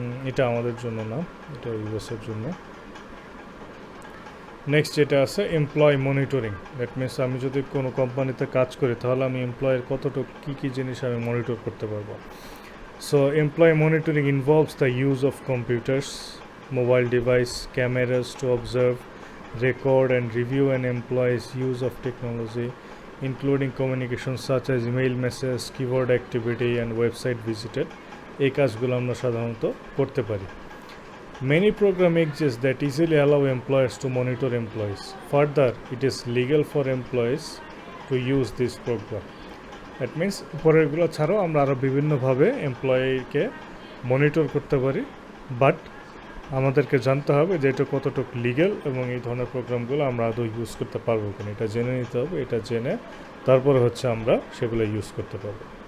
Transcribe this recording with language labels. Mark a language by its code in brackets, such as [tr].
[bn] এটা আমাদের জন্য না, এটা ইউএসের জন্য। নেক্সট যেটা আছে এমপ্লয় মনিটরিং। দ্যাট মিনস আমি যদি কোনো কোম্পানিতে কাজ করি তাহলে আমি এমপ্লয়ের কতটুকু কী জিনিস আমি মনিটর করতে পারবো। [en] So employ monitoring involves the use of computers, mobile device, cameras to observe, record and review an employee's use of technology, including communications such as email message, keyboard activity and website visited. [bn] এই কাজগুলো আমরা সাধারণত করতে পারি। [en] Many programs exist that easily allow employers to monitor employees. Further, it is legal for employees to use this program. That means [bn] পরেরগুলো ছাড়াও আমরা আরও বিভিন্নভাবে এমপ্লয়িকে মনিটর করতে পারি, বাট আমাদেরকে জানতে হবে যে এটা কতটুকু লিগ্যাল এবং এই ধরনের প্রোগ্রামগুলো আমরা আদৌ ইউজ করতে পারবো কিনা এটা জেনে নিতে হবে। এটা জেনে তারপরে হচ্ছে আমরা সেগুলো ইউজ করতে পারবো।